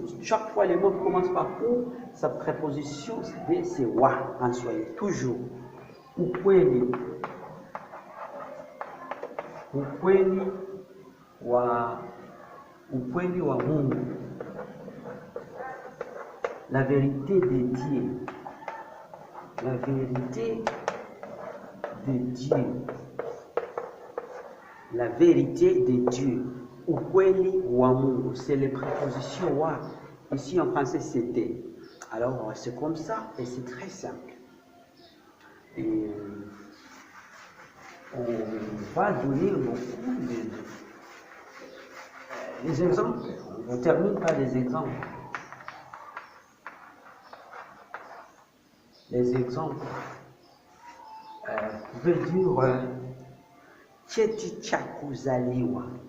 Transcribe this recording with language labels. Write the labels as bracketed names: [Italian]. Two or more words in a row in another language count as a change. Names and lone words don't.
[French] Chaque fois, les mots commencent par ou, sa préposition, c'est wa en swahili. Toujours. [Swahili] Ukweli. Ukweli wa Mungu. [French] La vérité de Dieu. La vérité de Dieu. La vérité de Dieu. [Swahili] Ukweli wa Mungu, [French] c'est les prépositions wa. Ici en français c'était. Alors c'est comme ça et c'est très simple. Et on va donner beaucoup des exemples. On ne termine pas les exemples. Les exemples. Vous pouvez dire [Swahili] cheti cha kuzaliwa.